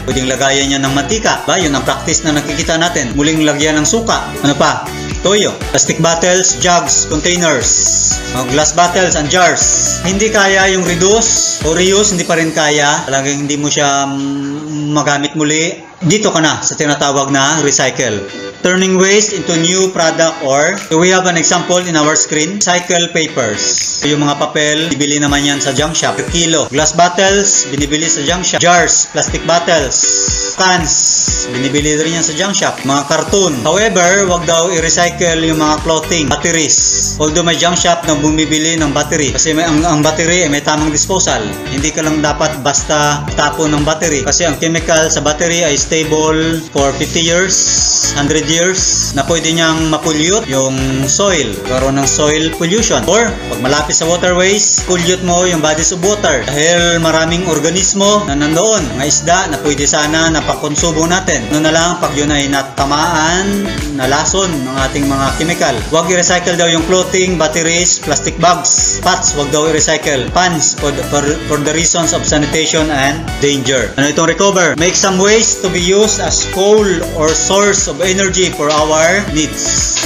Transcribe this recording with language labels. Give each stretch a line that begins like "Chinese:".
Filipino: Pwedeng lagayan niya ng mantika. Yun ang practice na nakikita natin. Muling lagyan ng suka. Ano pa? Toyo.
English: Plastic bottles, jugs, containers, glass bottles and jars.
Filipino: Hindi kaya yung reduce o reuse, hindi pa rin kaya. Talagang hindi mo siya magamit muli. Dito ka na sa tinatawag na recycle.
English: Turning waste into new product or we have an example in our screen.
Filipino: Recycle papers. Yung mga papel, bibili naman yan sa junk shop. Per kilo. Glass bottles, binibili sa junk shop. Jars, plastic bottles. Cans, binibili rin yan sa junk shop. Mga cartoon. However, wag daw i-recycle yung mga clothing. Batteries. Although may junk shop na bumibili ng battery. Kasi ang battery may tamang disposal. Hindi ka lang dapat basta tapon ng battery. Kasi ang chemical sa battery ay stable for 50 years, 100 years, na pwede niyang mapollute yung soil. Karoon ng soil pollution. Or, pag malapit sa waterways, pollute mo yung bodies of water. Dahil maraming organismo na nandoon. Mga isda na pwede sana na pangkonsumo natin. Ano na lang, pag yun ay natamaan, nalason ng ating mga chemical. Huwag i-recycle daw yung clothing, batteries, plastic bags.
English: Pots,
Filipino: huwag daw i-recycle.
English: Pans, for the reasons of sanitation and danger.
Filipino: Ano itong recover?
English: Make some waste to be reuse as coal or source of energy for our needs.